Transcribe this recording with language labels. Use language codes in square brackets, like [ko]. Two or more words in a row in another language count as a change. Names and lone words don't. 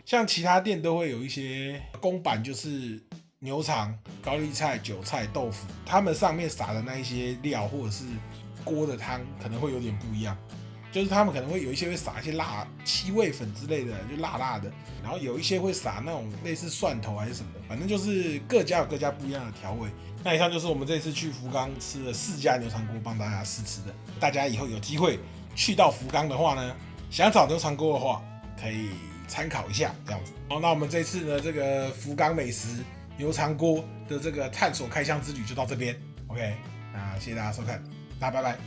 [zh] 像其他店都會有一些公版，就是牛腸、高麗菜、韭菜、豆腐，他們上面撒的那一些料或者是鍋的湯可能會有點不一樣。就是他們可能會有一些會撒一些辣七味粉之類的，就辣辣的，然後有一些會撒那種類似蒜頭還是什麼的，反正就是各家有各家不一樣的調味。那以上就是我們這次去福岡吃了4家牛腸鍋，幫大家試吃的。大家以後有機會去到福岡的話呢，想找牛腸鍋的話，可以參考一下這樣子。好，那我們這次呢，這個福岡美食牛腸鍋的這個探索開箱之旅就到這邊。OK， 那謝謝大家收看，大家拜拜。